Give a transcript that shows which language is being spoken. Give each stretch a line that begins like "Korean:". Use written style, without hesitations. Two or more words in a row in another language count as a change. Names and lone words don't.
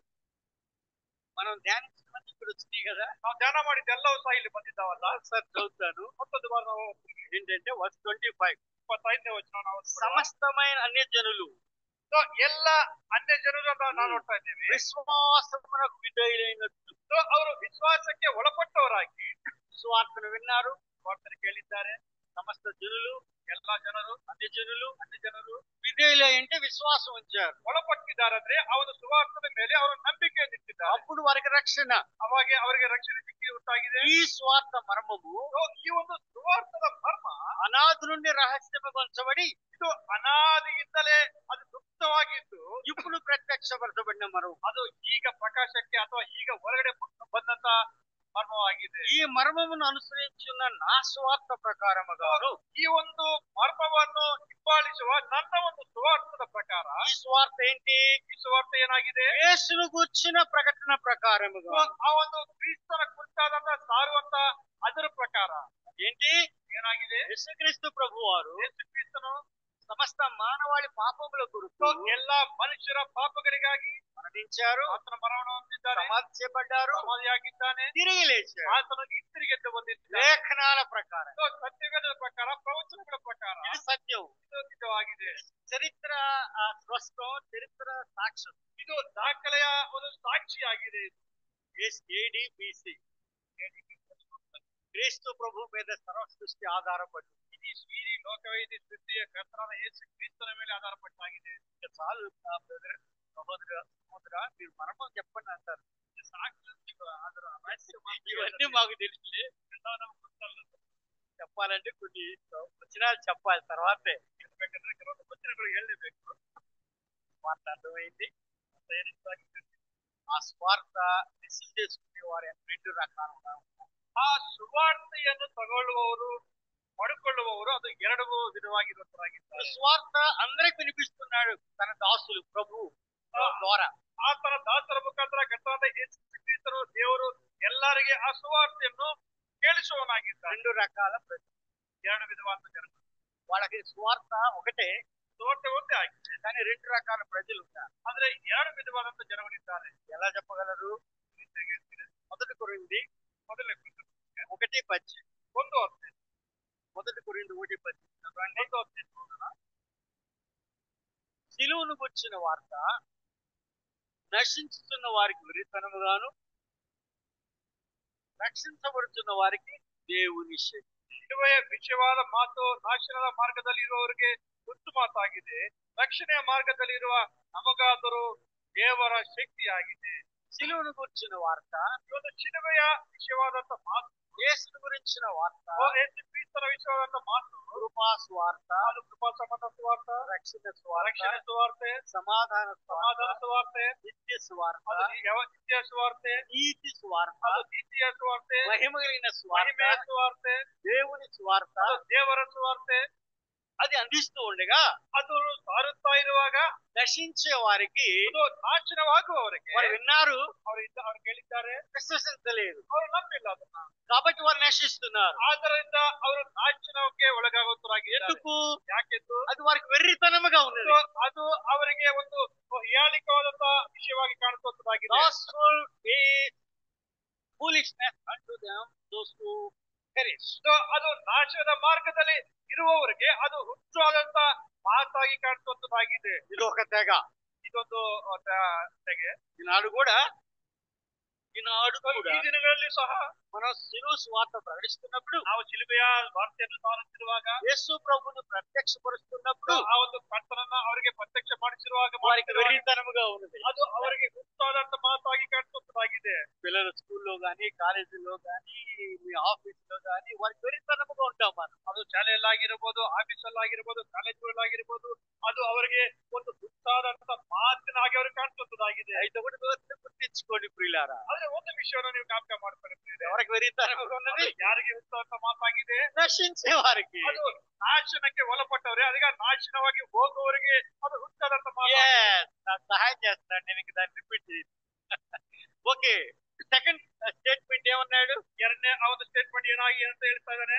Telugu: మనం ధ్యానించడానికి ఇక్కడ వచ్చినాయి కదా.
Kannada: ನಾವು ಧ್ಯಾನ ಮಾಡಿದ್ದೆಲ್ಲವೂ ಸಹ ಇಲ್ಲಿ ಬಂದಿದ್ದಾವಲ್ಲ.
Telugu: ఒకసారి చదువుతాను.
Kannada: ಮತ್ತೊಂದು ಬಾರಿ ನಾವು
Telugu: ఏంటంటే వర్స్ 25.
Kannada: 25ನೇ ವಚನ ನಾವು
Telugu: సమస్తమైన అన్య జనులు
Kannada: ಎಲ್ಲ ಅನ್ಯ ಜನರು ಅಂತ ನಾವು ನೋಡ್ತಾ ಇದ್ದೇವೆ.
Telugu: విశ్వాసమునకు విధేయులైనట్లు
Kannada: ಅವರು ವಿಶ್ವಾಸಕ್ಕೆ ಒಳಪಟ್ಟವರಾಗಿ
Telugu: సువార్తను విన్నారు,
Kannada: ವಾರ್ತೆ ಕೇಳಿದ್ದಾರೆ.
Telugu: సమస్త జనులు,
Kannada: ಎಲ್ಲಾ ಜನರು
Telugu: అన్య జనులు
Kannada: ವಿಧೇಯುಲೈ
Telugu: అంటే విశ్వాసం ఉంచారు.
Kannada: ಒಳಪಟ್ಟಿದ್ದಾರೆ ಅಂದ್ರೆ ಅವರ ಸುವಾರ್ತದ ಮೇಲೆ ಅವರು ನಂಬಿಕೆಯನ್ನು ಇಟ್ಟಿದ್ದಾರೆ.
Telugu: అప్పుడు వారికి రక్షణ.
Kannada: ಅವಾಗ ಅವರಿಗೆ ರಕ್ಷಣೆ ಸಿಕ್ಕಿ ಉಂಟಾಗಿದೆ.
Telugu: ఈ స్వార్థ మర్మము
Kannada: ಈ ಒಂದು ಸುವಾರ್ತದ ಮರ್ಮ
Telugu: అనాది నుండి రహస్యమపరచబడి
Kannada: ಇದು ಅನಾದಿಯಿಂದಲೇ ಅದು ಗುಪ್ತವಾಗಿದ್ದು
Telugu: ఇప్పుడు ప్రత్యక్షపరచబడిన మర్మం.
Kannada: ಅದು ಈಗ ಪ್ರಕಾಶಕ್ಕೆ ಅಥವಾ ಈಗ ಹೊರಗಡೆ ಬಂದಂತ ಮರ್ಮವಾಗಿದೆ.
Telugu: ఈ మర్మమును అనుసరించున్న నా స్వార్థ ప్రకారముగాను
Kannada: ಈ ಒಂದು ಮರ್ಮವನ್ನು ಹಿಂಬಾಲಿಸುವ ನನ್ನ ಒಂದು ಸುವಾರ್ಥದ ಪ್ರಕಾರ
Telugu: ఈ స్వార్థ ఏంటి?
Kannada: ಈ ಸುವಾರ್ಥ ಏನಾಗಿದೆ?
Telugu: యేసును గూర్చిన ప్రకటన ప్రకారముగా
Kannada: ಆ ಒಂದು ಕ್ರಿಸ್ತನ ಕುರಿತಾದಂತ ಸಾರುವಂತ ಅದರ ಪ್ರಕಾರ
Telugu: ఏంటి?
Kannada: ಏನಾಗಿದೆ?
Telugu: యేసుక్రీస్తు ప్రభువారు
Kannada: ಯೇಸು ಕ್ರಿಸ್ತನು
Telugu: సమస్త మానవాళి పాపముల కొరకు
Kannada: ಎಲ್ಲಾ ಮನುಷ್ಯರ ಪಾಪಗಳಿಗಾಗಿ
Telugu: మరణించారు,
Kannada: ಆತನ ಮರಣವನ್ನು ಹೊಂದಿದ್ದಾನೆ,
Telugu: సమాధి చేయబడ్డారు,
Kannada: ಸಮಾಧಿಯಾಗಿದ್ದಾನೆ,
Telugu: తిరిగి లేచారు.
Kannada: ಆತನಿಗೆ ಹಿಂತಿರುಗೆದ್ದು ಬಂದಿದ್ದಾನೆ.
Telugu: లేఖనాల ప్రకారం
Kannada: ಸತ್ಯವೇದದ ಪ್ರಕಾರ, ಪ್ರವಚನಗಳ ಪ್ರಕಾರ
Telugu: ఇది సత్యం.
Kannada: ಇದು ನಿಜವಾಗಿದೆ.
Telugu: చరిత్ర స్పష్టం, చరిత్ర సాక్ష్యం.
Kannada: ಇದು ದಾಖಲೆಯ ಒಂದು ಸಾಕ್ಷಿಯಾಗಿದೆ.
Telugu: AD BC క్రీస్తు ప్రభు మీద సర్వ సృష్టి ఆధారపడి
Kannada: ఇది ಶ್ರೀ ಲೋಕವೈದ್ಯ ಸೃಷ್ಟಿಯ ಕರ್ತನಾದ ಯೇಸು ಕ್ರಿಸ್ತನ ಮೇಲೆ ಆಧಾರಪಟ್ಟಾಗಿದೆ.
Telugu: చాలు సహోదర మీరు మర్మం చెప్పండి అంటారు. ఇవన్నీ మాకు తెలుసు, చెప్పాలంటే కొన్ని వచనాలు చెప్పాలి తర్వాతే.
Kannada: ఎందుకంటే ಕೆಲವೊಂದು ವಚನಗಳು ಹೇಳಲೇಬೇಕು.
Telugu: స్వార్థ అర్థమైంది. ఆ స్వార్థ రిసీవ్ చేసుకునే వారు 2 రకాలుగా ఉన్నారు.
Kannada: ಆ ಸುವಾರ್ತೆಯನ್ನು ತಗೊಳ್ಳುವವರು ಪಡ್ಕೊಳ್ಳುವವರು ಅದು 2 ವಿಧವಾಗಿರುವಂತರಾಗಿದ್ದಾರೆ.
Telugu: స్వార్థ అందరికి వినిపిస్తున్నాడు తన దాసులు ప్రభు ద్వారా.
Kannada: ಆತನ ದಾಸರ ಮುಖಾಂತರ ಕರ್ತನಾದ ಯೇಸು ಕ್ರಿಸ್ತರು ದೇವರು ಎಲ್ಲರಿಗೆ ಆ ಸುವಾರ್ತೆಯನ್ನು ಕೇಳಿಸುವವನಾಗಿದ್ದಾನೆ.
Telugu: రెండు రకాల ప్రజలు,
Kannada: ಎರಡು విధವಾದ ಜನರು.
Telugu: వాళ్ళకి సువార్త ఒకటే,
Kannada: ಸುವಾರ್ತೆ ಒಂದೇ ಆಗಿದೆ,
Telugu: కానీ రెండు రకాల ప్రజలు ఉన్నారు.
Kannada: ಆದ್ರೆ ಎರಡು ವಿಧವಾದಂತ ಜನಗಳಿದ್ದಾರೆ.
Telugu: ఎలా చెప్పగలరు? మొదటి కొరింథీ
Kannada: ಮೊದಲನೇ 1:18. ಒಂದು ಅರ್ಥ,
Telugu: మొదటి కొరింథీ 1:18.
Kannada: ಒಂದು ಅರ್ಥ ನೋಡೋಣ.
Telugu: సిలువను గుర్చిన వార్త నశించుతున్న వారికి విరితనముగాను, రక్షించబడుతున్న వారికి దేవుని శక్తి.
Kannada: ಶಿಲುಬೆಯ ವಿಷಯವಾದ ಮಾತು ನಾಶನದ ಮಾರ್ಗದಲ್ಲಿ ಇರುವವರಿಗೆ ಗೊತ್ತು ಮಾತಾಗಿದೆ, ರಕ್ಷಣೆಯ ಮಾರ್ಗದಲ್ಲಿ ಇರುವ ನಮಗಾದರೂ ದೇವರ ಶಕ್ತಿಯಾಗಿದೆ.
Telugu: సిలువను గుర్చిన వార్త,
Kannada: ಇವತ್ತು ಶಿಲುಬೆಯ ವಿಷಯವಾದಂತ ಮಾತು,
Telugu: యేసును గురించిన వార్త,
Kannada: ಯೇಸು ಕ್ರಿಸ್ತನ ವಿಷಯವಾದಂತ ಮಾತು,
Telugu: కృపా సువార్త,
Kannada: ಅದು ಕೃಪಾ ಸಂಬಂಧ ಸುವಾರ್ತ,
Telugu: రక్షణ సువార్త,
Kannada: ರಕ್ಷಣೆ ಸುವಾರ್ತೆ,
Telugu: సమాధాన
Kannada: ಸಮಾಧಾನ ಸುವಾರ್ತೆ,
Telugu: నిత్య సువార్త,
Kannada: ಅದು ನಿತ್ಯ ಸುವಾರ್ತೆ,
Telugu: నీతి సువార్త,
Kannada: ಅದು ನೀತಿಯ ಸುವಾರ್ತೆ,
Telugu: మహిమ కలిగిన సువార్త,
Kannada: ಮಹಿಮೆಯ ಸುವಾರ್ತೆ,
Telugu: దేవుని సువార్త,
Kannada: ಅದು ದೇವರ ಸುವಾರ್ತೆ.
Telugu: అది అందిస్తూ ఉండగా
Kannada: ಅದು ಸಾರುತ್ತಾ ಇರುವಾಗ
Telugu: నశించే వారికి,
Kannada: ಅದು ನಾಶನವಾಗುವವರಿಗೆ
Telugu: వారు విన్నారు,
Kannada: ಅವರು ಕೇಳಿದ್ದಾರೆ,
Telugu: విశ్వసించలేదు,
Kannada: ಅವರು ನಂಬಿಲ್ಲ ಅದನ್ನ.
Telugu: కాబట్టి వారు నశిస్తున్నారు.
Kannada: ಆದ್ದರಿಂದ ಅವರು ನಾಶನಕ್ಕೆ ಒಳಗಾಗುತ್ತರಾಗಿದ್ದಾರೆ.
Telugu: ఎందుకు?
Kannada: ಯಾಕೆಂದು
Telugu: అది వారికి వెర్రితనముగా ఉన్నది.
Kannada: ಅದು ಅವರಿಗೆ ಒಂದು ಹೀಯಾಳಿಕವಾದಂತ ವಿಷಯವಾಗಿ ಕಾಣಿಸುವಂತದ್ದಾಗಿದೆ.
English: Gospel is foolishness unto them those who perish.
Kannada: ಅದು ನಾಶದ ಮಾರ್ಗದಲ್ಲಿ ಇರುವವರಿಗೆ ಅದು ಹುಚ್ಚಾದಂತ ಮಾತಾಗಿ ಕಾಣಿಸುವಂತದ್ದಾಗಿದೆ.
Telugu: ఇది ఒక తెగ.
Kannada: ಇದೊಂದು ತೆಗೆ.
Telugu: ఈనాడు కూడా
Kannada: ಈ ದಿನಗಳಲ್ಲಿ ಸಹ
Telugu: మనం సిలువ సువార్త ప్రకటిస్తున్నప్పుడు,
Kannada: ನಾವು ಶಿಲುಬೆಯ ವಾರ್ತೆಯನ್ನು ಸಾರುತ್ತಿರುವಾಗ,
Telugu: యేసు ప్రభువును ప్రత్యక్షపరుస్తున్నప్పుడు
Kannada: ಆ ಒಂದು ಕರ್ತನನ್ನ ಅವರಿಗೆ ಪ್ರತ್ಯಕ್ಷ ಮಾಡಿಸಿರುವಾಗ
Telugu: వారికి వెర్రితనముగా ఉన్నది.
Kannada: ಅದು ಅವರಿಗೆ ಹುಚ್ಚಾದಂತ ಮಾತಾಗಿ ಕಾಣಿಸುವಂತದ್ದಾಗಿದೆ.
Telugu: పిల్లల స్కూల్లో గానీ, కాలేజీలో గానీ, మీ ఆఫీస్ లో గానీ వారికి వెర్రితనముగా ఉంటాం మనం.
Kannada: ಅದು ಶಾಲೆಯಲ್ಲಾಗಿರ್ಬೋದು, ಆಫೀಸಲ್ಲಾಗಿರ್ಬೋದು, ಕಾಲೇಜುಗಳಾಗಿರ್ಬೋದು, ಅದು ಅವರಿಗೆ ಒಂದು ಹುಚ್ಚಾದಂತ ಮಾತಿನಾಗಿ ಅವ್ರಿಗೆ ಕಾಣಿಸುವಂತದ್ದಾಗಿದೆ.
Telugu: అయితే ఒకటి గుర్తించుకోండి ప్రియులారా,
Kannada: ಆದ್ರೆ ಒಂದು ವಿಷಯವನ್ನು ನೀವು ಜ್ಞಾಪಕ ಮಾಡ್ಕೊಂಡಿದ್ದೀರಿ,
Telugu: ఎవరికి వెర్రితనముగా ఉన్నది?
Kannada: ಯಾರಿಗೆ ಹುಚ್ಚಾದಂತ ಮಾತಾಗಿದೆ?
Telugu: నశించే వారికి.
Kannada: ಅದು ನಾಶನಕ್ಕೆ ಒಳಪಟ್ಟವ್ರೆ, ಅದಕ್ಕೆ ನಾಶನವಾಗಿ ಹೋಗುವವರಿಗೆ ಅದು ಹುಚ್ಚಾದಂತ ಮಾತು.
Telugu: నాకు సహాయం చేస్తున్నాడు, నేను ఇంక దాన్ని రిపీట్ చేసి. ఓకే,
English: second statement
Telugu: ఏమన్నాడు?
Kannada: ಎರಡನೇ ಆ ಒಂದು ಸ್ಟೇಟ್ಮೆಂಟ್ ಏನಾಗಿ ಅಂತ ಹೇಳ್ತಾ ಇದ್ದಾನೆ,